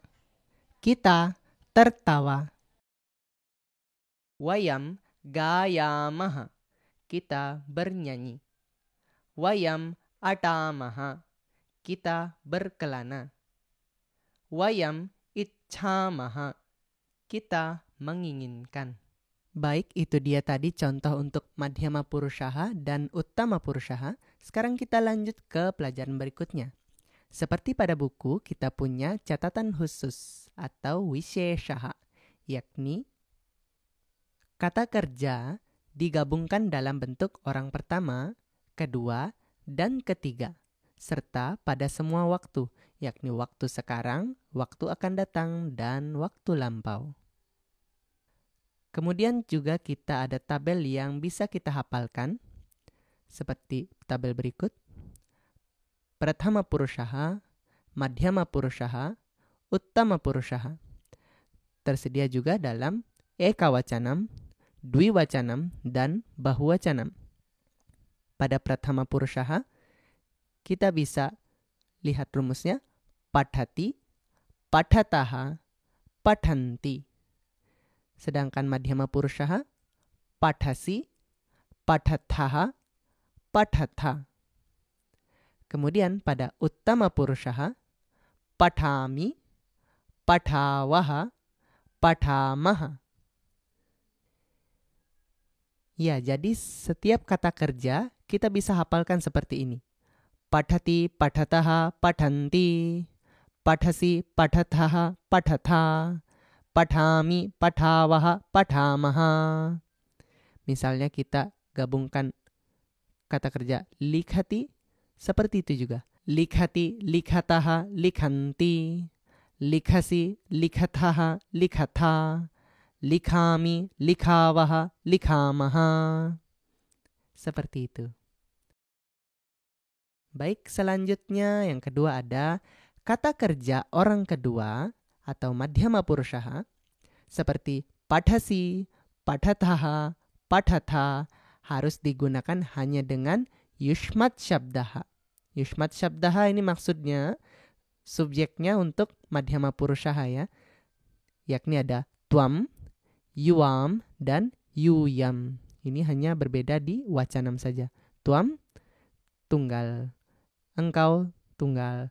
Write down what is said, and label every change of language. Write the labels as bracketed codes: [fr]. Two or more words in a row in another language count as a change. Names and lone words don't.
[id] Kita tertawa. [sa] वयम् गायामः. [id] Kita bernyanyi. [sa] वयम् अटामः. [id] Kita berkelana. [sa] वयम् इच्छामः. [id] Kita menginginkan. Baik, itu dia tadi contoh untuk [sa] मध्यम पुरुषः [id] dan [sa] उत्तम पुरुषः. [id] Sekarang kita lanjut ke pelajaran berikutnya. Seperti pada buku, kita punya catatan khusus atau wisheshaha, yakni kata kerja digabungkan dalam bentuk orang pertama, kedua, dan ketiga, serta pada semua waktu, yakni waktu sekarang, waktu akan datang, dan waktu lampau. Kemudian juga kita ada tabel yang bisa kita hafalkan, seperti tabel berikut. [sa] प्रथम पुरुषः, मध्यम पुरुषः, उत्तम पुरुषः. [id] Tersedia juga dalam [sa] एकवचनम्, द्विवचनम्, [id] dan bahuwacanam. Pada [sa] प्रथम पुरुषः, [id] kita bisa lihat rumusnya. [sa] पठति, पठतः, पठन्ति. Sedangkan मध्यम पुरुषः, पठसि, पठथः, पठथ. [id] Kemudian pada [sa] उत्तम पुरुषः, पठामि, पठावः, पठामः. [id] Ya, jadi setiap kata kerja kita bisa hafalkan seperti ini. [sa] पठति, पठतः, पठन्ति. पठसि, पठथः, पठथ. पठामि, पठावः, पठामः. [id] Misalnya kita gabungkan kata kerja likhati, seperti itu juga. [sa] लिखति, लिखतः, लिखन्ति. लिखसि, लिखथः, लिखथ. लिखामि, लिखावः, लिखामः. [id] Seperti itu. Baik, selanjutnya yang kedua ada kata kerja orang kedua atau [sa] मध्यम पुरुषः [id] seperti [sa] पठसि, पठथः, पठथ [id] harus digunakan hanya dengan [sa] युष्मत् शब्दः. युष्मत् शब्दः [id] ini maksudnya subjeknya untuk [sa] मध्यम पुरुषः [id] ya. Yakni ada [sa] त्वम्, युवाम्, [id] dan yuyam. Ini hanya berbeda di wacanam saja. Tuam, tunggal. Engkau, tunggal.